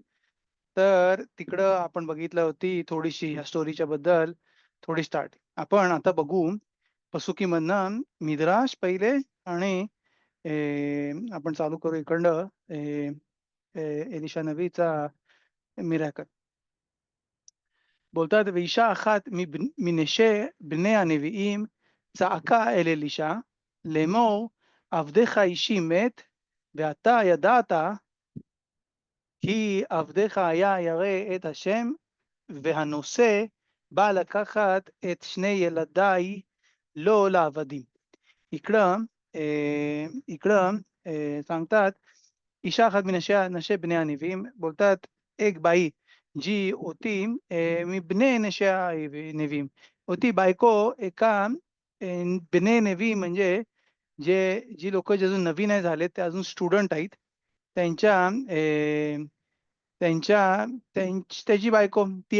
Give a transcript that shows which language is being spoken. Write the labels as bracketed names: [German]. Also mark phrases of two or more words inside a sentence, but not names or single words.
[Marathi] तर तिकडं आपण बघितलं होती थोडीशी या स्टोरीच्या बद्दल थोडी स्टार्ट. आपण आता बघू पसुकीमधनं मिद्राश पहिले आणि आपण चालू करू इकडनं एलिशा नबीचा मिराकल. [Hebrew] बोलतात ואישה אחת מנשי בני הנביאים צעקה אל אלישע לאמור עבדך אישי מת ואתה ידעת כי עבדך היה ירא את השם והנושא בא לקחת את שני ילדיי לא לעבדים. [Marathi] इकडं इकडं सांगतात [Hebrew] אישה אחת נשי בני הנביאים [Marathi] बोलतात एक बाई जी होती [Hebrew] מבני נשי נביאים [Marathi] होती बायको एका [Hebrew] בני נביא [Marathi] म्हणजे जी लोक जे अजून नवीन नाही झाले ते अजून स्टुडंट आहेत त्यांच्या त्यांच्या त्याची बायको ती